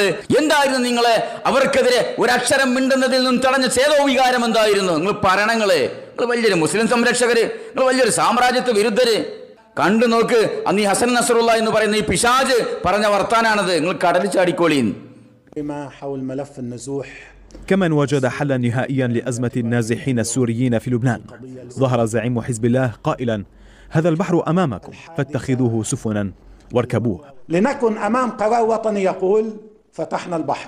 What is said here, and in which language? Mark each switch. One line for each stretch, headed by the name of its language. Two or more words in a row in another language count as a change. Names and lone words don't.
Malayalam: എന്തായിരുന്നു നിങ്ങളെ അവർക്കെതിരെ ഒരക്ഷരം മിണ്ടുന്നതിൽ നിന്നും തടഞ്ഞ ചേതോവികാരം എന്തായിരുന്നു? നിങ്ങൾ പറയണങ്ങള്, നിങ്ങൾ വലിയൊരു മുസ്ലിം സംരക്ഷകര്, നിങ്ങൾ വലിയൊരു സാമ്രാജ്യത്വ വിരുദ്ധര്. കണ്ടു നോക്ക്, അന്ന് ഈ ഹസൻ നസ്റുള്ള എന്ന് പറയുന്ന ഈ പിശാജ് പറഞ്ഞ വർത്താനാണത്. നിങ്ങൾ കടലിൽ ചാടിക്കോളീൻ.
Arabic: كمن وجد حلا نهائيا لأزمة النازحين السوريين في لبنان، ظهر زعيم حزب الله قائلا: هذا البحر أمامكم فاتخذوه سفنا واركبوه. لنكن أمام قرار وطني يقول فتحنا البحر.